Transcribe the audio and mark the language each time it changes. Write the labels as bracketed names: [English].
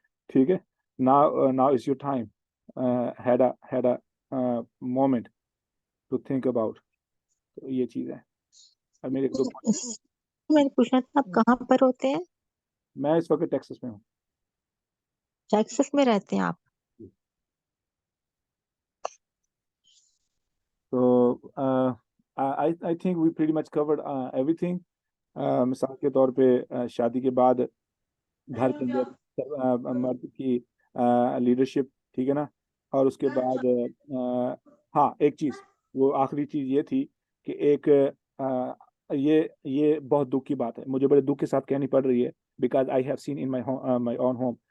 [Urdu] ٹھیک ہے, [English] now is your time. had a moment to think about. [Urdu] تو یہ چیز ہے. اب میرے میں نے پوچھنا تھا آپ کہاں پر ہوتے ہیں؟ میں اس وقت ٹیکسس میں ہوں. ٹیکسس میں رہتے ہیں آپ؟ [English] تو I think we pretty much covered everything. [Urdu] مثال کے طور پہ شادی کے بعد گھر کے اندر مرد کی لیڈرشپ, ٹھیک ہے نا, اور اس کے بعد ہاں ایک چیز, وہ آخری چیز یہ تھی کہ ایک یہ بہت دکھ کی بات ہے, مجھے بڑے دکھ کے ساتھ کہنی پڑ رہی ہے, [English] Because I have seen in my own home.